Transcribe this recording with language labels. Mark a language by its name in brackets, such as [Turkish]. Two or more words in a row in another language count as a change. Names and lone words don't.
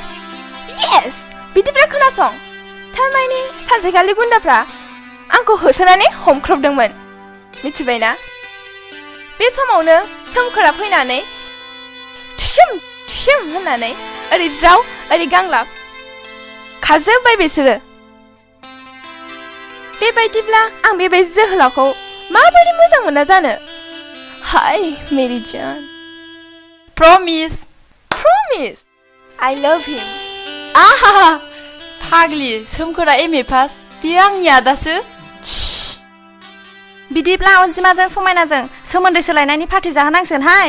[Bodo] येस बिदिब्ला खोनासं थारमाने सानसेखालि गुन्दाफ्रा आंखौ होसोनानै हमख्रबदोंमोन मिथिबायना बे समावनो सोमखोरा फैनानै थुसुम थुसुम होननानै ओरै ज्राव ओरै गांलाब खारजोब्बाय बिसोरो बेबायदिब्ला आं बेबायदि जोहोलावखौ माबोरै मोजां मोना जानो हाय [Hindi] मेरी जान [Bodo] प्रमिस [English] I love him [Bodo] आहा फाग्लि सोमखोरा एमए पास बियो आंनि आदासो बिदिब्ला अनजिमाजों समायनाजों सोमोन्दो सोलायनायनि पार्टि जाहोनांसिगोनहाय